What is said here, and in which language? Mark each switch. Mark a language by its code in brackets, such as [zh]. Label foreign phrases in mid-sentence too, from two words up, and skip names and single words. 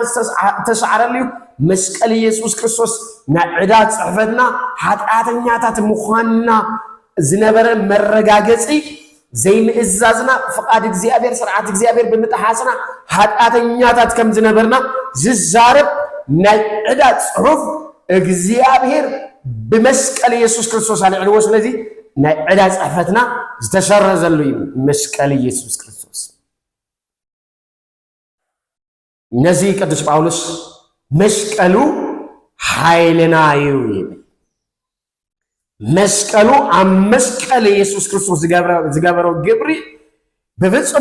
[ti] ተሰዓረሉ መስቀል ኢየሱስ ክርስቶስ ናዕዳ ጽሕፈትና ኃጢአተኛታት ምዃንና ዝነበረ መረጋገጺ ዘይምእዛዝና ፍቃድ እግዚአብሔር ስርዓት እግዚአብሔር ብምጥሓስና ኃጢአተኛታት ከም ዝነበርና ዝዛረብ ናዕዳ ጽሑፍ እግዚአብሔር በመስቀል ኢየሱስ ክርስቶስ አልዕልዎ። ስለዚህ ናዕዳ ጽሕፈትና ዝተሰረዘሉ መስቀል ኢየሱስ ክርስቶስ ነዚ ቅዱስ ጳውሎስ መስቀሉ ኃይልና እዩ ይብል። መስቀሉ ኣብ መስቀል ኢየሱስ ክርስቶስ ዝገበረው ግብሪ በፍጹም